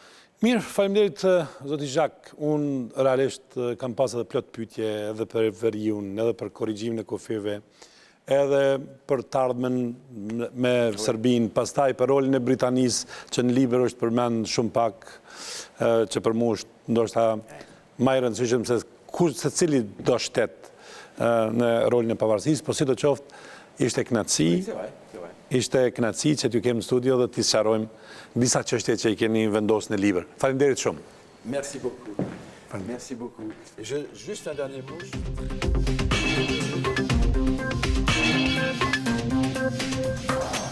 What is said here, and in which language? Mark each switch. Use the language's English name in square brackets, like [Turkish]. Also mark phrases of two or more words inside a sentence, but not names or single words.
[Albanian] Mirë, faleminderit zoti Zhak. Unë realisht kam pas edhe plot pyetje edhe për veriun, edhe për korrigjimin e kufijve, edhe për të ardhmen me Serbinë, pastaj për rolin e Britanisë, që në libër është përmend shumë pak, që për mua është ndoshta më e rëndësishme se cili do shtet në rolin e pavarësisë, po sidoqoftë ishte kënaqësi. Ishte kënaqësi që t'ju kemi në studio dhe t'i sqarojmë disa çështje që i keni vendosur në libër. Faleminderit shumë. [French] Merci beaucoup. Merci beaucoup. Juste un dernier mot.